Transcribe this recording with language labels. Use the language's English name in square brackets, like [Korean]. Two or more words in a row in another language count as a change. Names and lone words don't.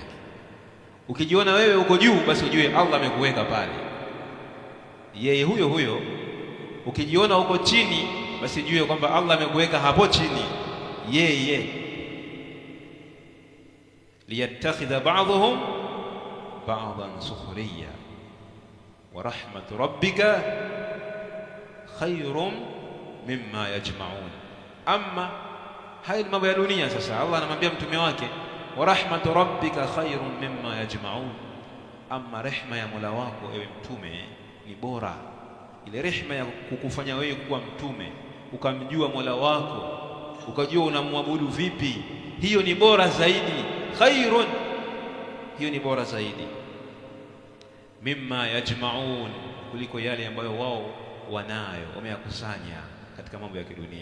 [Swahili] Ukijiona wewe uko juu, basi ujue Allah amekuweka pale, yeye huyo huyo. Ukijiona uko chini, basi ujue kwamba Allah amekuweka hapo chini, yeye. [Arabic] ليتخذ بعضهم بعضا سخريا ورحمة ربك خير مما يجمعون. [Swahili] Amma haya mambo ya dunia sasa, Allah anamwambia mtume wake [Arabic] ورحمة ربك خير مما يجمعون, [Swahili] amma rehma ya Mola wako ewe mtume ni bora. Ile rehma ya kukufanya wewe kuwa mtume, ukamjua Mola wako, ukajua unamwabudu vipi, hiyo ni bora zaidi. Khayrun, hiyo ni bora zaidi. [Arabic] مما يجمعون, [Swahili] kuliko yale ambayo wao wanayo, wameyakusanya katika mambo ya kidunia.